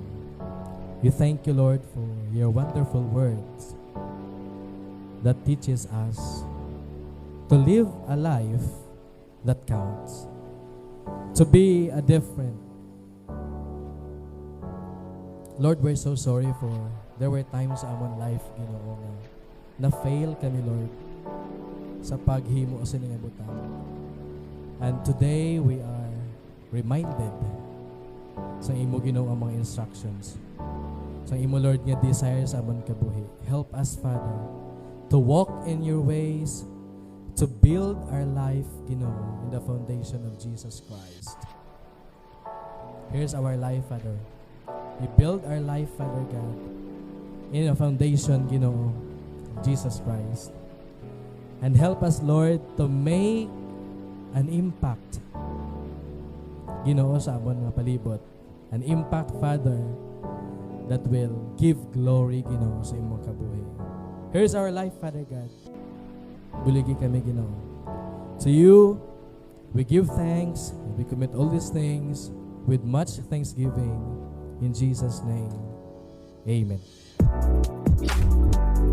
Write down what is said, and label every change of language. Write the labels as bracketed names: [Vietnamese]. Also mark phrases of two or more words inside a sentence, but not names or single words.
[English] We thank you, Lord, for your wonderful words that teaches us to live a life that counts, to be a different. Lord, we're so sorry for there were times [Hiligaynon] sa amon life, Ginoo, na fail kami, Lord, sa paghimo sa inyong butang. [English] And today we are reminded [Hiligaynon] sa imo, Ginoo, ang mga instructions. Sa imo, Lord, nga desire sa amon kabuhi. [English] Help us, Father, to walk in your ways, to build our life, Ginoo, in the foundation of Jesus Christ. Here's our life, Father. We build our life, Father God, in a foundation, Ginoo, of Jesus Christ. And help us, Lord, to make an impact, [Hiligaynon] Ginoo, sa amon nga palibot. [English] An impact, Father, that will give glory, [Hiligaynon] Ginoo, sa imong kabuhi. [English] Here's our life, Father God. [Hiligaynon] Buligi kami, Ginoo. [English] To you, we give thanks, and we commit all these things with much thanksgiving. In Jesus' name, amen.